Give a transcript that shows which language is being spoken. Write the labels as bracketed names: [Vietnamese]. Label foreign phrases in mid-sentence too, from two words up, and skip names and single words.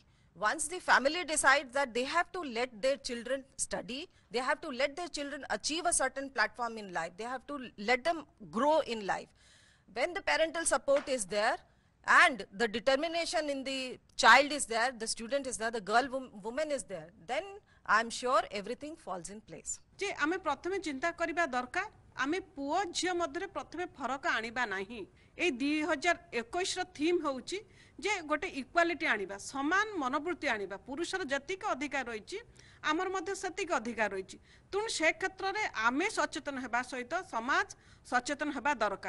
[English] Once the family decides that they have to let their children study, they have to let their children achieve a certain platform in life, they have to let them grow in life. When the parental support is there and the determination in the child is there, the student is there, the girl, woman is there, then I am sure everything falls in place. [Odia] ଯେ ଆମେ ପ୍ରଥମେ ଚିନ୍ତା କରିବା ଦରକାର, ଆମେ ପୁଅ ଝିଅ ମଧ୍ୟରେ ପ୍ରଥମେ ଫରକ ଆଣିବା ନାହିଁ। ଏ 2021 ର ଥିମ ହେଉଛି ଯେ ଗୋଟେ ଇକ୍ୱାଲିଟି ଆଣିବା, ସମାନ ମନୋବୃତ୍ତି ଆଣିବା, ପୁରୁଷର ଯେତିକି ଅଧିକାର ରହିଛି ଆମର ମଧ୍ୟେ ସେତିକି ଅଧିକାର ରହିଛି। ତୁଣ ସେ କ୍ଷେତ୍ର ରେ ଆମେ ସଚେତନ ହେବା ସହିତ ସମାଜ ସଚେତନ ହେବା ଦରକାର।